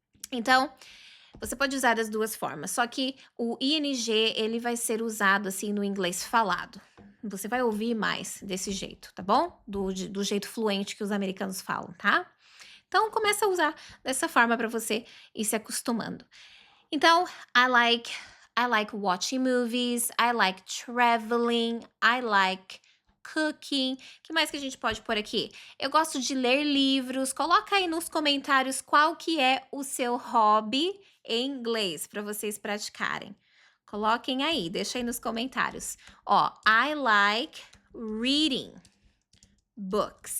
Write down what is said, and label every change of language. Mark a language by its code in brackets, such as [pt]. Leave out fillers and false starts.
[pt] Então, você pode usar das duas formas, só que o ing ele vai ser usado assim no inglês falado. Você vai ouvir mais desse jeito, tá bom? Do jeito fluente que os americanos falam, tá? Então, começa a usar dessa forma para você ir se acostumando. Então, [en] I like watching movies, I like traveling, I like cooking. [pt] Que mais que a gente pode pôr aqui? Eu gosto de ler livros. Coloca aí nos comentários qual que é o seu hobby em inglês para vocês praticarem. Coloquem aí, deixa aí nos comentários. Ó, [en] I like reading books.